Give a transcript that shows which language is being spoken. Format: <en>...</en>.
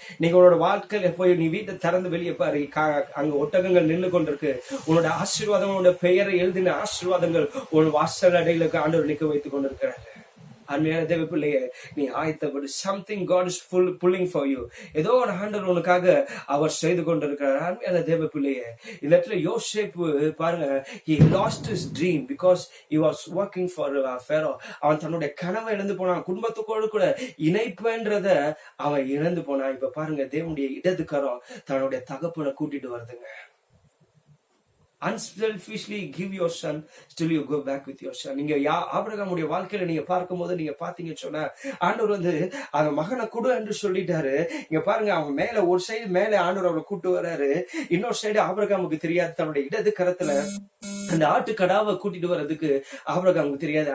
<ta>நீங்க உன்னோட வாழ்க்கையில போய் நீ வீட்டை திறந்து வெளியே பாரு, அங்க ஒட்டகங்கள் நின்று கொண்டிருக்கு. உன்னோட ஆசீர்வாதம், உன்னோட பெயரை எழுதின ஆசீர்வாதங்கள் உன் வாசல் அடையில ஆண்டவர் நிக்க வைத்துக் கொண்டிருக்கிறாரு. அருமையான தேவ பிள்ளையே, நீ ஆயத்தப்படு.</ta> <en>Something God is pulling for you.</en> <ta>ஏதோ ஒரு ஆண்டவர் உனக்காக அவர் செய்து கொண்டிருக்கிறார். அருமையான தேவ பிள்ளையே, இந்த இடத்துல யோசேப்பு பாருங்க,</ta> <en>he lost his dream because he was working for Pharaoh.</en> <ta>அவன் தன்னுடைய கனவை இழந்து போனான், குடும்பத்துக்கோடு கூட இணைப்புன்றத அவன் இழந்து போனான். இப்ப பாருங்க, தேவனுடைய இடது கரம் தன்னுடைய தகப்பனை கூட்டிட்டு வருதுங்க.</ta> <en>Unselfishly give your son, still you go back with your son.</en> <ta>நீங்க ஆபிரகாமுடைய வாழ்க்கையில நீங்க பார்க்கும் போது நீங்க பாத்தீங்கன்னு சொன்னா, ஆண்டவர் அந்த மகனை கொடு என்று சொல்லிட்டாரு. இங்க பாருங்க, அவன் மேல ஒரு சைடு மேல ஆண்டவர் அவரை கூட்டு வர்றாரு, இன்னொரு சைடு ஆபிரகாமுக்கு தெரியாது. தன்னுடைய இடது கரத்துல அந்த ஆட்டு கடாவை கூட்டிட்டு வர்றதுக்கு ஆபிரகாமுக்கு தெரியாது.</ta>